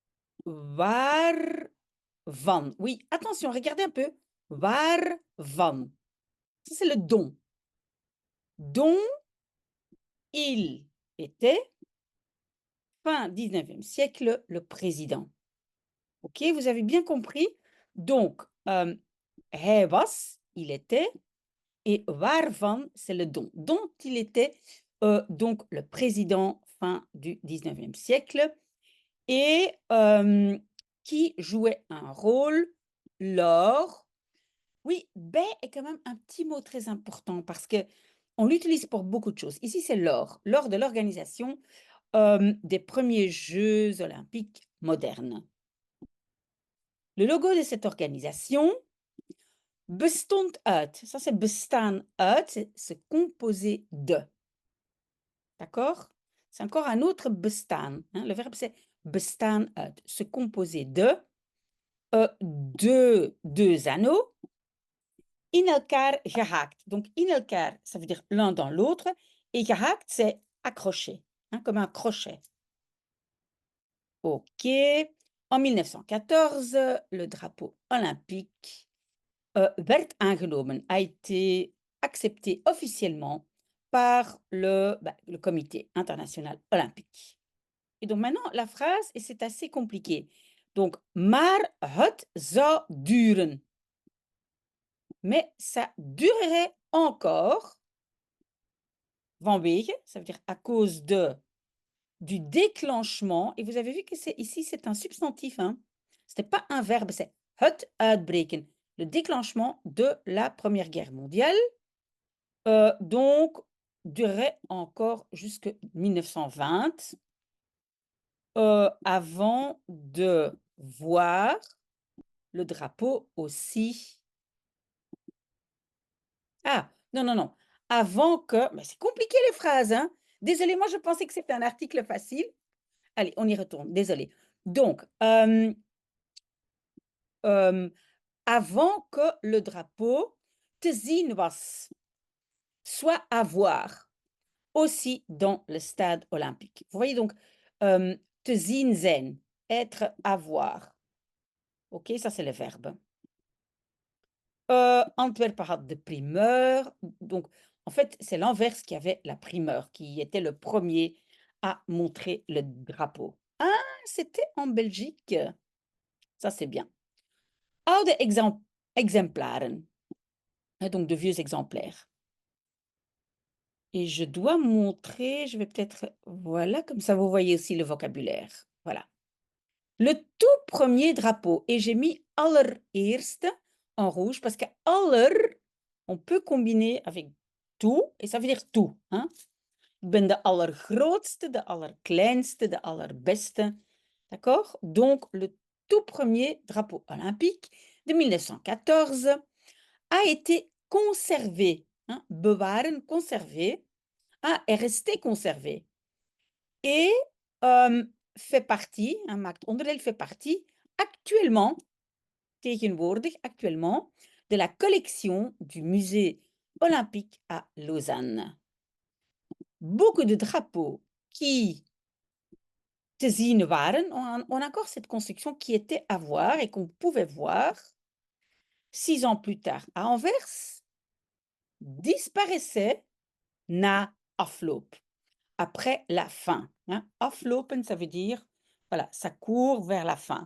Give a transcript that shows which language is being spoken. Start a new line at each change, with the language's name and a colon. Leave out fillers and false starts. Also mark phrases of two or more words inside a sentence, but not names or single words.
French: Oui, attention, regardez un peu. Waarvan. Ça, c'est le dont. Dont il était, fin 19e siècle, le président. OK, vous avez bien compris? Donc,
Dutch: hij was,
French: il était, et waarvan, c'est le dont il était, donc le président fin du 19e siècle et qui jouait un rôle lors. Oui, ben est quand même un petit mot très important parce que on l'utilise pour beaucoup de choses. Ici, c'est lors de l'organisation des premiers Jeux olympiques modernes. Le logo de cette organisation
Dutch: bestond uit.
French: Ça, c'est
Dutch: bestaan uit,
French: c'est se composer de. D'accord? C'est encore un autre bestaan. Hein? Le verbe, c'est
Dutch: bestaan uit.
French: Se composer de deux anneaux
Dutch: in elkaar gehaakt. Donc, in elkaar,
French: ça veut dire l'un dans l'autre. Et gehaakt, c'est accroché, hein, comme un crochet. OK. En 1914, le drapeau olympique
Dutch: werd aangenomen,
French: a été accepté officiellement par le comité international olympique. Et donc maintenant, la phrase, et c'est assez compliqué. Donc,
Dutch: maar het zou duren.
French: Mais ça durerait encore, vanwege, ça veut dire à cause du déclenchement. Et vous avez vu que ici, c'est un substantif. Hein? Ce n'est pas un verbe, c'est
Dutch: het uitbreken.
French: Le déclenchement de la Première Guerre mondiale. Donc, durerait encore jusqu'en 1920 avant de voir le drapeau aussi. Ah, non, non, non. Avant que. Mais c'est compliqué les phrases, hein? Désolée, moi je pensais que c'était un article facile. Allez, on y retourne, désolée. Donc, avant que le drapeau
Dutch: te zien was,
French: soit à voir, aussi dans le stade olympique. Vous voyez donc,
Dutch: te zien zijn,
French: être à voir. OK, ça c'est le verbe.
Dutch: Antwerpen had de primeur.
French: Donc, en fait, c'est l'Anvers qui avait la primeur, qui était le premier à montrer le drapeau. Ah, c'était en Belgique. Ça, c'est bien.
Dutch: Oude exemplaren.
French: Donc, de vieux exemplaires. Et je dois montrer, je vais peut-être, voilà, comme ça vous voyez aussi le vocabulaire. Voilà. Le tout premier drapeau. Et j'ai mis allereerste en rouge parce que aller, on peut combiner avec tout et ça veut dire tout. Hein?
Dutch: Ik ben de allergrootste, de allerkleinste, de allerbeste.
French: D'accord? Donc, le tout premier drapeau olympique de 1914 a été conservé. Hein? Bewaren, conservé. Ah, est resté conservé. Et fait partie, hein,
Dutch: maakt onderdeel,
French: fait partie actuellement, tegenwoordig, actuellement, de la collection du musée olympique à Lausanne. Beaucoup de drapeaux qui
Dutch: te zien waren,
French: on a encore cette construction qui était à voir et qu'on pouvait voir 6 ans plus tard à Anvers, disparaissaient
Dutch: na afloop,
French: après la fin. Hein. Aflopen, ça veut dire, voilà, ça court vers la fin.